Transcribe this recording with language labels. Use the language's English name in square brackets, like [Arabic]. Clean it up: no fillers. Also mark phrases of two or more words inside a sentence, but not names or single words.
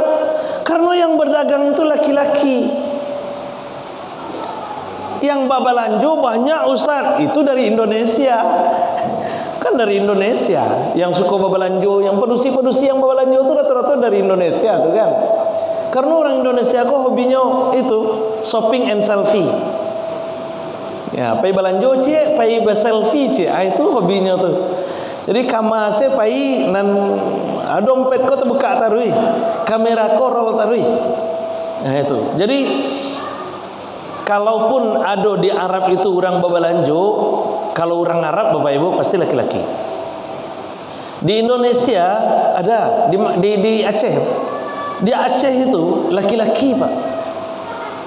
[Indonesian] Karena yang berdagang itu laki-laki. Yang babalanjo banyak Ustaz, itu dari Indonesia. Kan dari Indonesia yang suka babalanjo, yang pedusi-pedusi yang babalanjo itu rata-rata dari Indonesia tuh kan. Karena orang Indonesia kok hobinya itu [English] shopping and selfie. [Indonesian] Ya, [Minangkabau] pai balanjo cie, pai selfie cie, itu hobinya tuh. Jadi kamase pai nan dompet ko terbuka tarui, kamera ko roll tarui. [Indonesian] Nah itu. Jadi kalaupun ada di Arab itu orang babalanjo, kalau orang Arab Bapak Ibu pasti laki-laki. Di Indonesia ada di Aceh. Di Aceh itu laki-laki Pak.